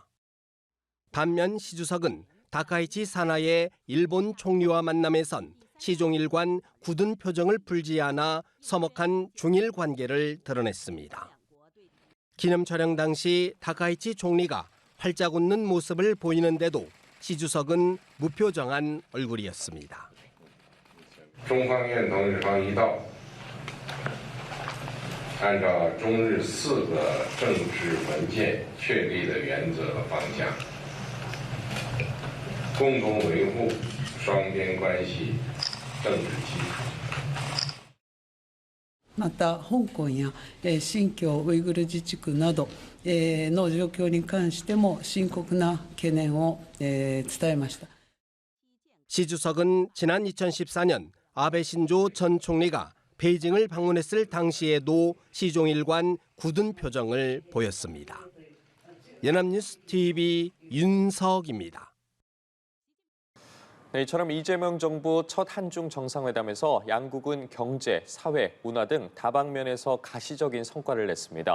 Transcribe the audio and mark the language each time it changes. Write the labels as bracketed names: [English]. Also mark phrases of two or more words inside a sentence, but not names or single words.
[Korean] 반면 시 주석은 다카이치 사나의 일본 총리와 만남에선 시종일관 굳은 표정을 풀지 않아 서먹한 중일 관계를 드러냈습니다. 기념 촬영 당시 다카이치 총리가 활짝 웃는 모습을 보이는데도 시 주석은 무표정한 얼굴이었습니다. [Chinese] 中方愿同日方一道，按照中日4个政治文件确立的原则和方向，共同维护双边关系政治基础。 [Japanese] また香港や新疆ウイグル自治区などの状況に関しても深刻な懸念を伝えました。 [Korean] 시 주석은 지난 2014년 아베 신조 전 총리가 베이징을 방문했을 당시에도 시종일관 굳은 표정을 보였습니다. 연합뉴스 TV 윤석입니다. 네, 이처럼 이재명 정부 첫 한중 정상회담에서 양국은 경제, 사회, 문화 등 다방면에서 가시적인 성과를 냈습니다.